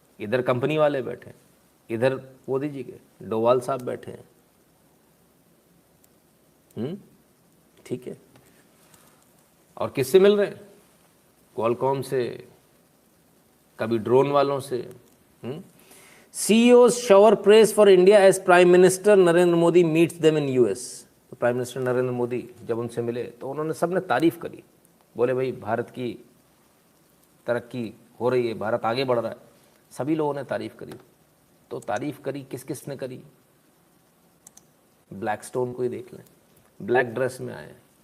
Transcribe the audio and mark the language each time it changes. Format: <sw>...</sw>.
<hi>इधर कंपनी वाले बैठे, इधर मोदी जी के डोवाल साहब बैठे हैं। ठीक है। और किससे मिल रहे हैं? क्वालकॉम से, कभी ड्रोन वालों से।</hi> <en>CEOs shower praise for India as Prime Minister Narendra Modi meets them in US।</en> <hi>तो प्राइम मिनिस्टर नरेंद्र मोदी जब उनसे मिले तो उन्होंने सबने तारीफ करी, बोले भाई भारत की तरक्की हो रही है, भारत आगे बढ़ रहा है। सभी लोगों ने तारीफ करी। तो तारीफ करी किस किस ने करी? ब्लैकस्टोन को ही देख लें, ब्लैक ड्रेस में आए।</hi>